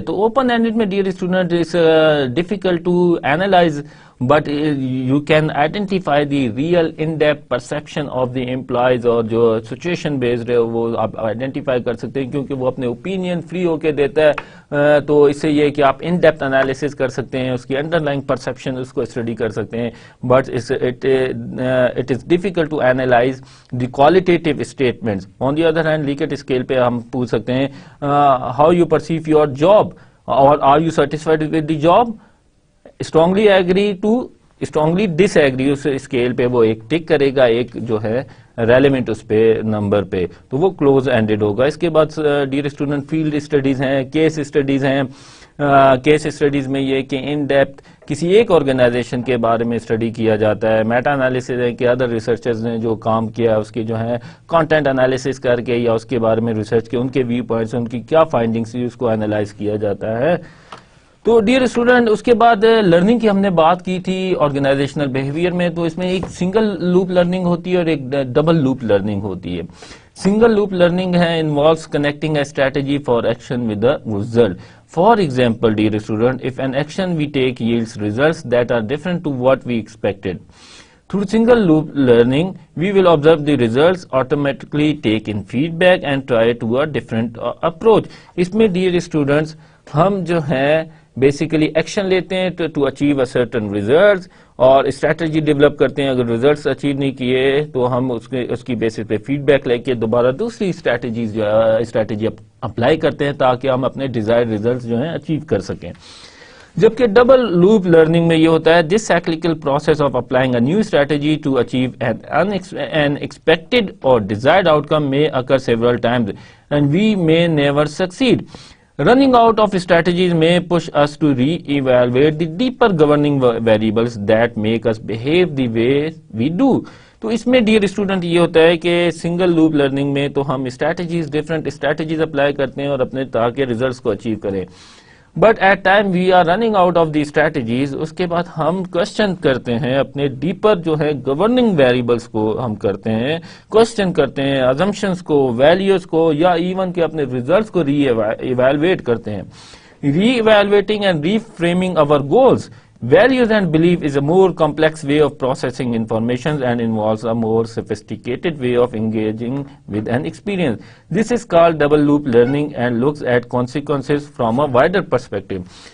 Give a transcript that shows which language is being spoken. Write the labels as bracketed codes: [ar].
[en] تو open ended میں dear student is difficult to analyze, but you can identify the real in-depth perception of the employees. [ur] اور جو situation based ہے وہ آپ آئیڈینٹیفائی کر سکتے ہیں کیونکہ وہ اپنے اوپینین فری ہو کے دیتا ہے. تو اس سے یہ کہ آپ ان ڈیپتھ انالیسس کر سکتے ہیں، اس کی انڈر لائن پرسپشن اس کو اسٹڈی کر سکتے ہیں. [en] But it is difficult to analyse the qualitative statements. On the other hand, Likert scale [ur] پہ ہم پوچھ سکتے ہیں [en] how you perceive your job or are you satisfied with the job, strongly agree to strongly disagree. [ur] اس scale پہ وہ ایک ٹک کرے گا، ایک جو ہے ریلیونٹ اس پہ نمبر پہ، تو وہ کلوز اینڈڈ ہوگا. اس کے بعد ڈیئر اسٹوڈنٹ فیلڈ اسٹڈیز ہیں، کیس اسٹڈیز ہیں. کیس اسٹڈیز میں یہ کہ ان ڈیپتھ کسی ایک آرگنائزیشن کے بارے میں اسٹڈی کیا جاتا ہے. میٹا انالیسس ہے کہ ادر ریسرچرز نے جو کام کیا اس کے جو ہے کانٹینٹ انالیسس کر کے یا اس کے بارے میں ریسرچ کے ان کے ویو پوائنٹس، ان کی کیا فائنڈنگس اس کو انالائز کیا جاتا ہے. تو ڈیئر اسٹوڈنٹ اس کے بعد لرننگ کی ہم نے بات کی تھی آرگنائزیشنل بیہیویئر میں. تو اس میں ایک سنگل لوپ لرننگ ہوتی ہے اور ایک ڈبل لوپ لرننگ ہوتی ہے. [en] Single loop learning ہے involves connecting a strategy for action with a result. For example, dear student, if an action we take yields results that are different to what we expected, through single loop learning, we will observe the results, automatically take in feedback and try to a different approach. [ur] اس میں dear students ہم جو ہے basically action لیتے ہیں [en] to achieve a certain results [ur] اور strategy develop کرتے ہیں. اگر ریزلٹس اچیو نہیں کیے تو ہم اس کی بیسس پہ فیڈ بیک لے کے دوبارہ دوسری اسٹریٹجی اپلائی کرتے ہیں تاکہ ہم اپنے ڈیزائر ریزلٹس جو ہیں اچیو کر سکیں. جبکہ ڈبل لوپ لرننگ میں یہ ہوتا ہے [en] This cyclical process of applying a new strategy to achieve an expected اور desired outcome may occur several times and we may never succeed. Running out of strategies may push us to re-evaluate the deeper governing variables that make us behave the way we do. [ur] تو اس میں dear student یہ ہوتا ہے کہ single loop learning میں تو ہم different strategies apply کرتے ہیں اور اپنے تاکہ ریزلٹس کو اچیو کریں. [en] But at time we are running out of the strategies. [ur] اس کے بعد ہم کوشچن کرتے ہیں اپنے ڈیپر جو ہے گورننگ ویریبلس کو ہم کرتے ہیں کوشچن کرتے ہیں ازمپشنس کو، ویلیوز کو، یا ایون کہ اپنے ریزلٹس کو ری ایویلویٹ کرتے ہیں. [en] Re-evaluating and reframing our goals. Values and belief is a more complex way of processing information and involves a more sophisticated way of engaging with an experience. This is called double loop learning and looks at consequences from a wider perspective.